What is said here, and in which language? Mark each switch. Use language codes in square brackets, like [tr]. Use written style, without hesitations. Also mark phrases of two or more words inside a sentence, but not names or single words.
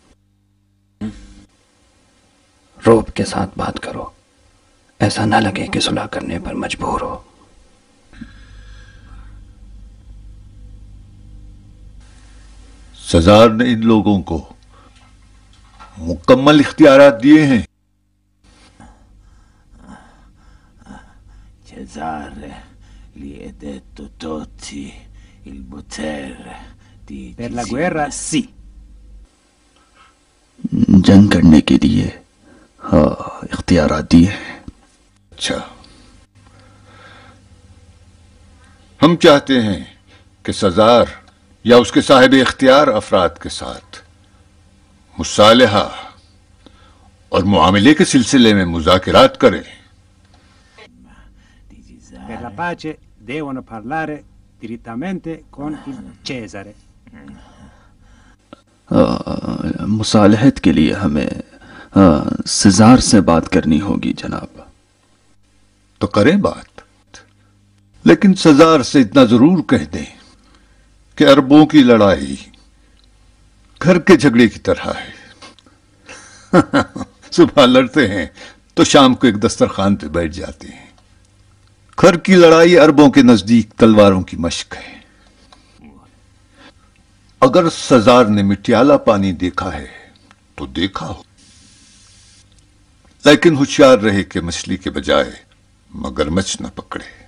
[ur] روب کے ساتھ بات کرو، ایسا نہ لگے کہ صلح کرنے پر مجبور ہو. سزار نے ان لوگوں کو مکمل اختیارات دیے ہیں. [it] Per la guerra sì। [ur] جنگ کرنے کے لیے ہاں اختیارات دیے ہیں. اچھا، ہم چاہتے ہیں کہ سزار یا اس کے صاحب اختیار افراد کے ساتھ مصالحہ اور معاملے کے سلسلے میں مذاکرات کریں. [it] Per la pace devono parlare direttamente con il Cesare। [ur] مصالحت کے لیے ہمیں سزار سے بات کرنی ہوگی جناب. تو کریں بات، لیکن سزار سے اتنا ضرور کہہ دیں کہ اربوں کی لڑائی گھر کے جھگڑے کی طرح ہے. صبح لڑتے ہیں تو شام کو ایک دسترخوان پہ بیٹھ جاتے ہیں. گھر کی لڑائی اربوں کے نزدیک تلواروں کی مشق ہے. اگر سزار نے مٹیالہ پانی دیکھا ہے تو دیکھا ہو، لیکن ہوشیار رہے کہ مچھلی کے بجائے مگرمچھ نہ پکڑے.